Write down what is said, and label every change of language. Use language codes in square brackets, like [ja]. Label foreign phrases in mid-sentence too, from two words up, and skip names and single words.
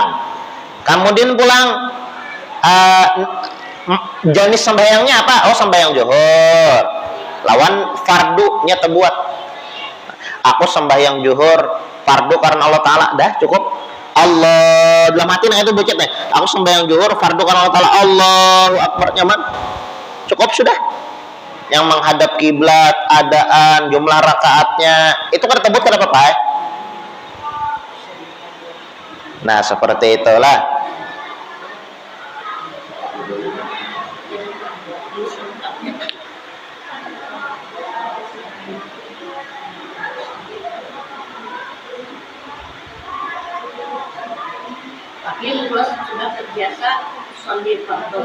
[id] Kemudian pulang jenis sembahyangnya apa? Oh sembahyang zuhur. Lawan fardunya terbuat. Aku sembahyang zuhur fardu karena [ar] Allah Ta'ala, [id] dah cukup. Allah dalam hati nah itu bocet nih. Aku sembahyang zuhur fardu karena [ar] Allah Ta'ala, Allahu Akbar, [id] nyaman, cukup sudah. Yang menghadap kiblat, adaan, jumlah rakaatnya itu kan tersebut kenapa Pak? Nah seperti itulah. Sudah terbiasa sholat fardu.